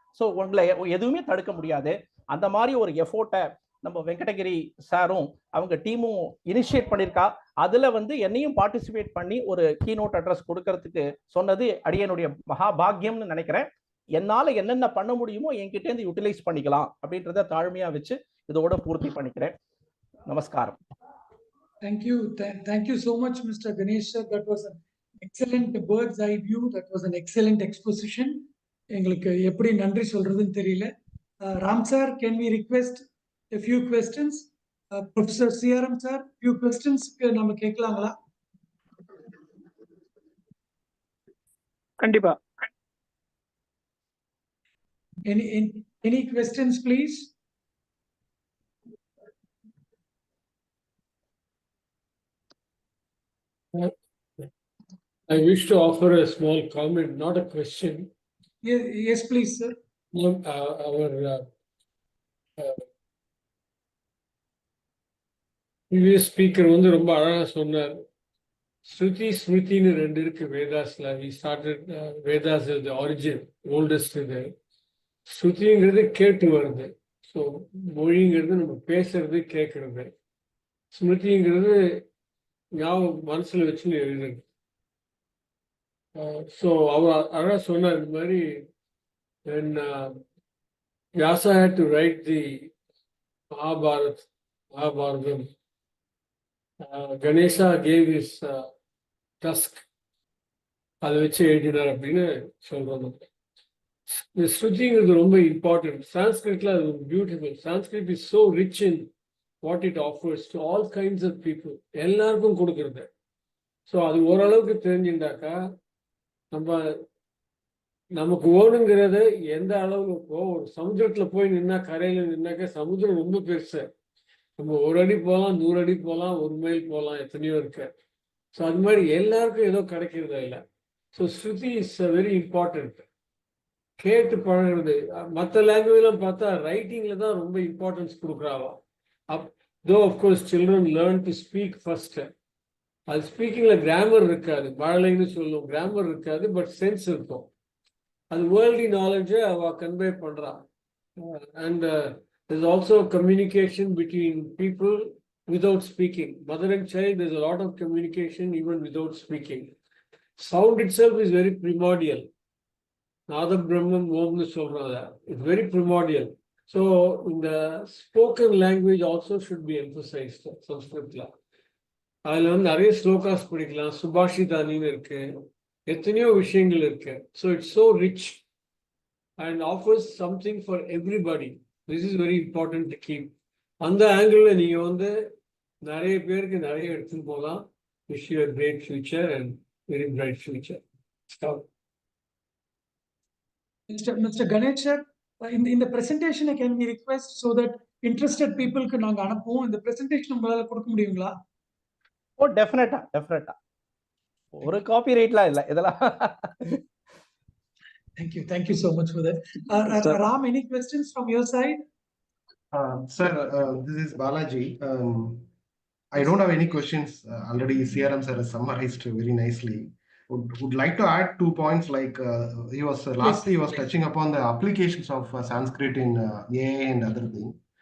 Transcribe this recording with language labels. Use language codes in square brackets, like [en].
[ta] So உங்களை எதுவுமே தடுக்க முடியாது. அந்த மாதிரி ஒரு எஃபோர்ட்டை நம்ம வெங்கடகிரி சாரும் அவங்க டீமும் இனிஷியேட் பண்ணியிருக்கா. அதுல வந்து என்னையும் பார்ட்டிசிபேட் பண்ணி ஒரு கீனோட் அட்ரஸ் கொடுக்கறதுக்கு சொன்னது அடியனுடைய மகாபாகியம்னு நினைக்கிறேன். என்னால என்னென்ன பண்ண முடியுமோ என்கிட்ட இருந்து யூட்டிலைஸ் பண்ணிக்கலாம் அப்படின்றத தாழ்மையா வச்சு இதோட பூர்த்தி பண்ணிக்கிறேன். நமஸ்காரம். [en] Thank you so much, Mr. Ganesh. That was an excellent bird's eye view. That was an excellent exposition. [ta] எங்களுக்கு எப்படி நன்றி சொல்றதுன்னு தெரியல. [en] Ram sir, can we request a few questions? Professor CRM sir, few questions [ta] நம்ம கேட்கலாங்களா? கண்டிப்பா. [en] Any questions, please? I wish to offer a small comment, not a question. Yes, please, sir. Our previous speaker [ta] வந்து ரொம்ப அழகா சொன்னார். ஸ்ருதி ஸ்மிருதின்னு ரெண்டு இருக்கு வேதாஸ்ல. [en] We started Vedas as the origin, oldest [ta] இது. ஸ்ருதிங்கிறது கேட்டு வருது. ஸோ மொழிங்கிறது நம்ம பேசுறது கேட்கறது. ஸ்மிருதிங்கிறது ஞாபகம் மனசுல வச்சுன்னு எழுதுறது. ஸோ அவர் அழகா சொன்னார் இந்த மாதிரி [en] when Vyasa had to write the Mahabharatam, Ganesha gave his tusk, [ta] அதை வச்சு எழுதினார் அப்படின்னு சொல்றாங்க. இந்த ஸ்ருதிங்கிறது ரொம்ப இம்பார்ட்டன்ட். சான்ஸ்கிரிட்ல அது beautiful. [en] Sanskrit is so rich in what it offers to all kinds of people. [ta] எல்லாருக்கும் கொடுக்கறது. ஸோ அது ஓரளவுக்கு தெரிஞ்சுட்டாக்கா நமக்கு ஓடுங்கிறத எந்த அளவுக்கு இப்போ ஒரு சமுத்திரத்துல போய் நின்னா கரையில நின்னாக்கா சமுத்திரம் ரொம்ப பெருசு. நம்ம ஒரு அடி போகலாம், 100 அடி போகலாம், 1 மைல் போகலாம், எத்தனையோ இருக்கு. ஸோ அது மாதிரி எல்லாருக்கும் ஏதோ கிடைக்கிறதா இல்லை. So Shruti [en] Is very important. [ta] கேட்டு பழகிறது. மற்ற லாங்குவேஜ்லாம் பார்த்தா ரைட்டிங்ல தான் ரொம்ப இம்பார்ட்டன்ஸ் கொடுக்குறாவா. [en] Though of course children learn to speak first. [ta] அது ஸ்பீக்கிங்ல கிராமர் இருக்காது, மழலைன்னு சொல்லும், கிராமர் இருக்காது, பட் சென்ஸ் இருக்கும். அது வேர்ல்டி நாலேஜை அவ கன்வே பண்றா. [en] And there's also communication between people without speaking. Mother and child, there's a lot of communication even without speaking. Sound itself is very primordial. Nada Brahman Omnu [ta] சொல்றதா, [en] it's very primordial. So the spoken language also should be emphasized. [ta] Sanskritla அதுல வந்து நிறைய ஸ்லோகாஸ் படிக்கலாம், சுபாஷிதானின்னு இருக்கு, எத்தனையோ விஷயங்கள் இருக்கு. [en] So it's so rich and offers something for everybody. This is very important to keep. [ta] அந்த ஆங்கிள் நீங்க வந்து நிறைய பேருக்கு நிறைய எடுத்துன்னு போகலாம். [en] Wish you a great future and very bright future. Mr. Ganesh sir, in the presentation can we request so that interested people [ta] க்கு நாங்க அனுப்புவோம். இந்த presentation உங்களால கொடுக்க முடியுங்களா? ஓ டெஃபினட்டா ஒரு காப்பி ரைட்லாம் இல்லை இதெல்லாம். [en] Thank you so much for that. Ram, any questions from your side? Sir, this is Balaji. I don't have any questions. Already CRM sir has summarized very nicely. Would like to add 2 points. Like he was lastly he was touching upon the applications of Sanskrit in AI and other things.